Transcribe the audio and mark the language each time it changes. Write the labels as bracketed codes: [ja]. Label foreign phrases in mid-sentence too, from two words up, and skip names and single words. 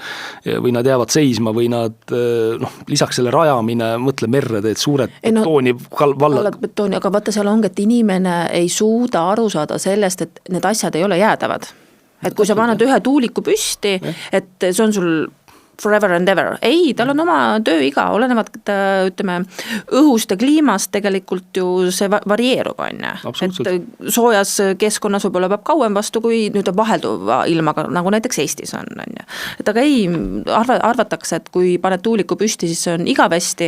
[et] Või nad jäävad seisma või nad lisaks selle rajamine, mõtle merre, teed suured betooni vallad. Betooni, aga vaata seal ongi, et inimene ei suuda aru saada sellest, et need asjad ei ole jäädavad. Et kui sa paned ühe tuuliku püsti, et see on sul [en] forever and ever. [et] Ei, tal on oma tööiga, olenevad, ütleme, õhust ja kliimast tegelikult ju see varieerub, on. Et soojas keskkonnas võib-olla peab kauem vastu, kui nüüd vahelduva ilmaga, nagu näiteks Eestis on. Et aga ei, arvatakse, et kui paned tuuliku püsti, siis see on igavesti.